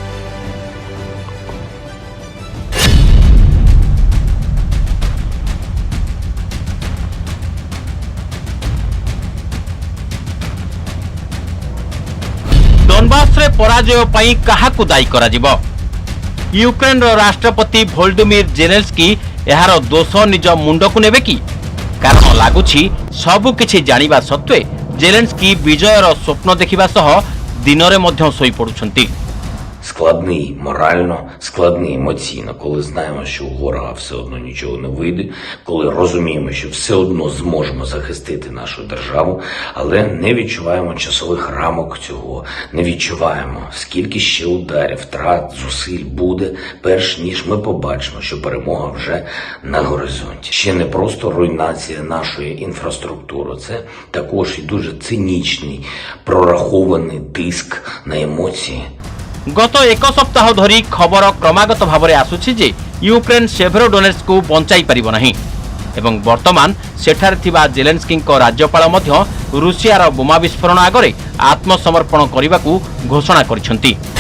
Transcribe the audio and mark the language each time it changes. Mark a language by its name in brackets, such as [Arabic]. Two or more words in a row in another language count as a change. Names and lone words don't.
[Odia] ଡୋନବାସରେ ପରାଜୟ ପାଇଁ କାହାକୁ ଦାୟୀ କରାଯିବ? ୟୁକ୍ରେନର ରାଷ୍ଟ୍ରପତି ଭୋଲଡିମିର ଜେଲେନ୍ସ୍କି ଏହାର ଦୋଷ ନିଜ ମୁଣ୍ଡକୁ ନେବେ କି? କାରଣ ଲାଗୁଛି ସବୁ କିଛି ଜାଣିବା ସତ୍ତ୍ୱେ ଜେଲେନ୍ସ୍କି ବିଜୟର ସ୍ୱପ୍ନ ଦେଖିବା ସହ ଦିନରେ ମଧ୍ୟ ଶୋଇପଡୁଛନ୍ତି। [Ukrainian] Складний морально, складний емоційно, коли знаємо, що у ворога все одно нічого не вийде, коли розуміємо, що все одно зможемо захистити нашу державу, але не відчуваємо часових рамок цього, не відчуваємо, скільки ще ударів, втрат, зусиль буде, перш ніж ми побачимо, що перемога вже на горизонті. Ще не просто руйнація нашої інфраструктури, це також і дуже цинічний, прорахований тиск на емоції. [Odia] ଗତ ଏକ ସପ୍ତାହ ଧରି ଖବର କ୍ରମାଗତ ଭାବରେ ଆସୁଛି ଯେ ୟୁକ୍ରେନ ସେଭେରୋଡୋନେଟ୍ସକୁ ବଞ୍ଚାଇ ପାରିବ ନାହିଁ ଏବଂ ବର୍ତ୍ତମାନ ସେଠାରେ ଥିବା ଜେଲେନ୍ସ୍କିଙ୍କ ରାଜ୍ୟପାଳ ମଧ୍ୟ ରୁଷିଆର ବୋମା ବିସ୍ଫୋରଣ ଆଗରେ ଆତ୍ମସମର୍ପଣ କରିବାକୁ ଘୋଷଣା କରିଛନ୍ତି।